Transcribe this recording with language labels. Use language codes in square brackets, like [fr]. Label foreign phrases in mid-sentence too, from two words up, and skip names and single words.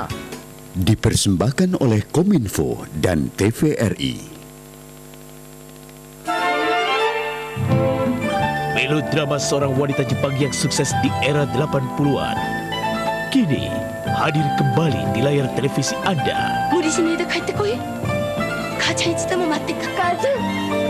[id] Dipersembahkan oleh Kominfo dan TVRI. Melodrama seorang wanita Jepang yang sukses di era 80-an. Kini hadir kembali di layar televisi Anda. [ja] 無理しないで帰ってこい。母ちゃんいつでも待ってた。母ちゃん。